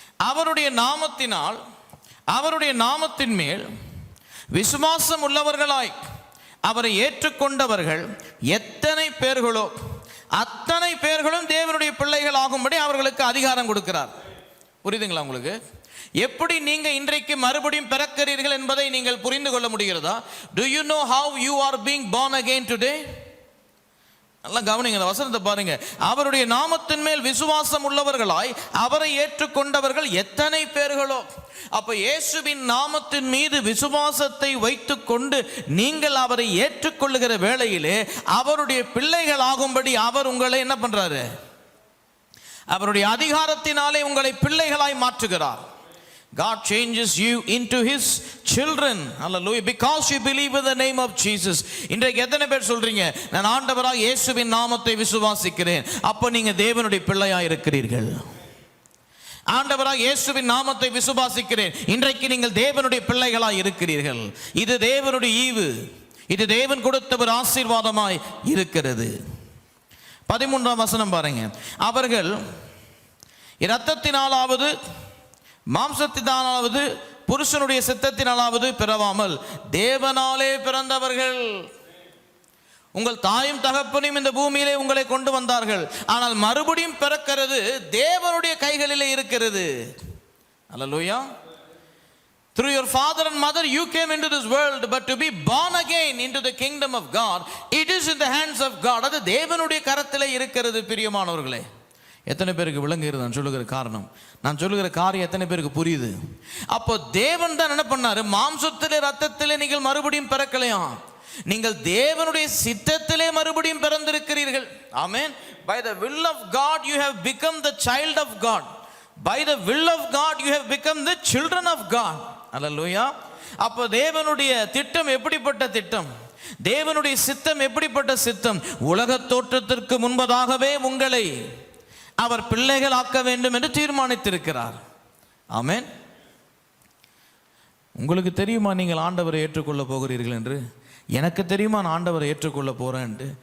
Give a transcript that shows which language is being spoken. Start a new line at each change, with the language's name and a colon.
Tamil: அவருடைய நாமத்தினால், அவருடைய நாமத்தின் மேல் விசுவாசம் உள்ளவர்களாய் அவரை ஏற்றுக்கொண்டவர்கள் எத்தனை பேர்களோ அத்தனை பேர்களும் தேவனுடைய பிள்ளைகள் ஆகும்படி அவர்களுக்கு அதிகாரம் கொடுக்கிறார். புரியுதுங்களா உங்களுக்கு? எப்படி நீங்க இன்றைக்கு மறுபடியும் பிறக்கிறீர்கள் என்பதை நீங்கள் புரிந்து கொள்ள முடிகிறதா?
English: Do you know how you are being born again today?
Tamil: நல்லா கவனிங்க, அந்த வசனத்தை பாருங்க. அவருடைய நாமத்தின் மேல் விசுவாசம் உள்ளவர்களாய் அவரை ஏற்றுக்கொண்டவர்கள் எத்தனை பேர்களோ. அப்ப இயேசுவின் நாமத்தின் மீது விசுவாசத்தை வைத்துக் கொண்டு நீங்கள் அவரை ஏற்றுக்கொள்ளுகிற வேளையிலே அவருடைய பிள்ளைகள் ஆகும்படி அவர் உங்களை என்ன பண்றாரு? அவருடைய அதிகாரத்தினாலே உங்களை பிள்ளைகளாய் மாற்றுகிறார்.
English: God changes you into his children. Hallelujah. Because you believe in the name of Jesus.
Tamil: இன்றைக்கு எத்தனை பேர் சொல்றீங்க, நான் ஆண்டவராக இயேசுவின் நாமத்தை விசுவாசிக்கிறேன்? அப்ப நீங்க தேவனுடைய பிள்ளையாய் இருக்கிறீர்கள். ஆண்டவராக இயேசுவின் நாமத்தை விசுவாசிக்கிறேன், இன்றைக்கு நீங்கள் தேவனுடைய பிள்ளைகளாய் இருக்கிறீர்கள். இது தேவனுடைய ஈவு, இது தேவன் கொடுத்த ஒரு ஆசீர்வாதமாய் இருக்கிறது. 13ஆம் வசனம் பாருங்க. அவர்கள் இரத்தத்தினாலாவது மாம்சத்தினாலாவது புருஷனுடைய சித்தத்தினாலாவது பிறவாமல் தேவனாலே பிறந்தவர்கள். உங்கள் தாயும் தகப்பனையும் இந்த பூமியிலே உங்களை கொண்டு வந்தார்கள், ஆனால் மறுபடியும் பிறக்கிறது தேவனுடைய கைகளிலே இருக்கிறது. அல்லேலூயா.
English: Through your father and mother you came into this world, but to be born again into the kingdom of God, it is in the hands of God.
Tamil: அது தேவனுடைய கரத்திலே இருக்கிறது. பிரியமானவர்களே, எத்தனை பேருக்கு விளங்குகிறது நான் சொல்லுகிற காரணம்? நான் சொல்லுகிற காரியம் எத்தனை பேருக்கு புரியுது? அப்போ தேவன் தான் என்ன பண்ணாரு? மாம்சத்திலே ரத்தத்திலே நீங்கள் மறுபடியும் பிறக்கலையாம், நீங்கள் தேவனுடைய சித்தத்திலே மறுபடியும் பிறந்திருக்கிறீர்கள். ஆமென்.
English: By the will of God you have become the child of God. By the will of God you have become the children of God. Hallelujah.
Tamil: அப்போ தேவனுடைய திட்டம் எப்படிப்பட்ட திட்டம்? தேவனுடைய சித்தம் எப்படிப்பட்ட சித்தம்? உலக தோற்றத்திற்கு முன்பதாகவே உங்களை அவர் பிள்ளைகள் ஆக்க வேண்டும் என்று தீர்மானித்திருக்கிறார். ஆமென். உங்களுக்கு தெரியுமா நீங்கள் ஆண்டவரை ஏற்றுக்கொள்ள போகிறீர்கள் என்று? எனக்கு தெரியுமா நான் ஆண்டவரை ஏற்றுக்கொள்ள போறேன்.